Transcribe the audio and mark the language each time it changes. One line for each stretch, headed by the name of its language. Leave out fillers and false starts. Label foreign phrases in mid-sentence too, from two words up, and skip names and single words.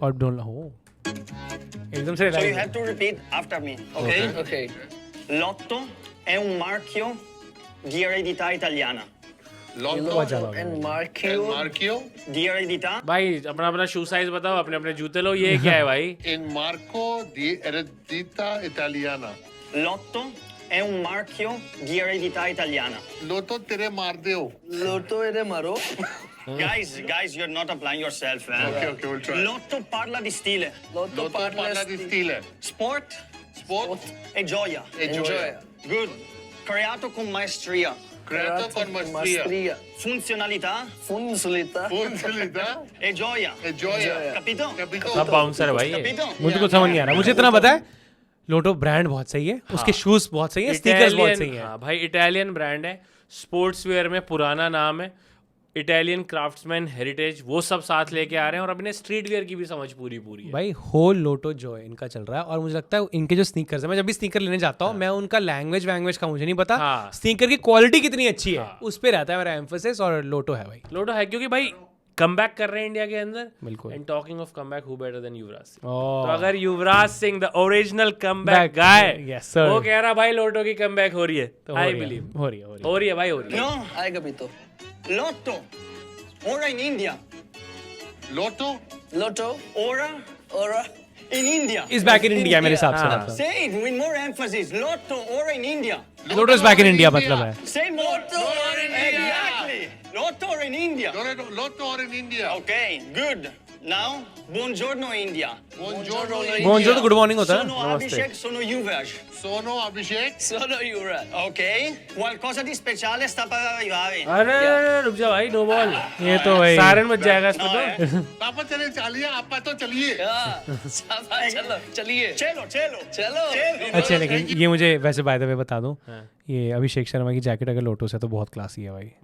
Hindi: है और डोंट हो एकदम से
English: So you have to repeat after me, okay? Okay.
Italian: Lotto è un marchio di eredità italiana. Lotto And Marquio. and Marchio. Di eredità
Hindi: भाई अपना अपना
English: shoe size
Hindi: बताओ, अपने अपने जूते लो, ये क्या है भाई?
Italian: In Marco di Eredita Italiana. Lotto è un marchio di eredità italiana. Lotto tere mar deo. Lotto ere maro.
English: Guys, you're not applying yourself, eh? Okay, we'll try.
Italian: Lotto parla di stile. Lotto Lotto parla di stile. Sport Sport e gioia. e gioia. Good. Creato con maestria. Creato con maestria. Funzionalità Funzionalità. Funzionalità e gioia. e gioia. Capito? Capito?
Hindi: सब बाउंसर है भाई ये।
Italian: Capito?
Hindi: मुझे कुछ समझ नहीं आ रहा, मुझे इतना पता है लोटो ब्रांड बहुत सही है, उसके शूज बहुत सही है, स्नीकर्स बहुत सही है। हाँ भाई,
English: Italian brand
Hindi: है,
English: sports wear
Hindi: में पुराना नाम है,
English: Italian craftsman heritage,
Hindi: वो सब साथ लेके आ रहे हैं और अपने
English: street wear
Hindi: की भी समझ पूरी है। भाई
English: whole Lotto joy
Hindi: इनका चल रहा है और मुझे लगता है इनके जो स्नीकर्स है, मैं जब भी स्नीकर लेने जाता हूँ मैं उनका लैंग्वेज का मुझे नहीं पता, हाँ। स्नीकर की क्वालिटी कितनी अच्छी है उस पे रहता है मेरा एम्फोसिस, और लोटो है भाई। लोटो है क्योंकि भाई
English: come back
Hindi: कर रहे हैं इंडिया के अंदर। बिल्कुल।
English: And talking of come back, who better than Yuvraj Singh? Oh.
Hindi: तो अगर युवराज सिंह
English: the original come back guy, Yes, sir.
Hindi: वो कह रहा भाई लोटो की
English: come back
Hindi: हो रही है, तो
English: I believe
Hindi: हो रही है हो रही है भाई, हो रही है।
English: No,
Hindi: आएगा भी तो।
Italian: Lotto. Ora in India. Lotto Lotto. Ora Ora. in India.
English: is back in India
Hindi: मेरे हिसाब हाँ। से।
English: Say it with more emphasis.
Italian: Lotto ora in India.
Hindi: लोटो
English: is back in India
Hindi: मतलब है।
English: Say more.
Italian: Lotto or in India. Exactly. Lotto or in India. Lotto or in India.
English: Okay, good. Now,
Italian: buongiorno India. Buongiorno
Hindi: मोहनजो तो
English: good morning
Hindi: होता है।
Italian: Sono Abhishek, sono Yuvraj. Sono Abhishek. Sono Yuvraj. Ok? Qualcosa di speciale sta per arrivare.
Hindi: अरे रुक जा भाई,
English: no ball,
Hindi: ये तो भाई सारन बच जाएगा इसमें
English: No,
Hindi: तो। eh? पापा चले चलिए, आपा तो चलिए. शाबाश, चलो चलिए
Italian: Cielo, cielo.
Hindi: चलो। अच्छा, लेकिन ये मुझे वैसे
English: by the way
Hindi: बता दूं, ये अभिषेक शर्मा की जैकेट अगर लोटो से तो बहुत क्लासी है भाई।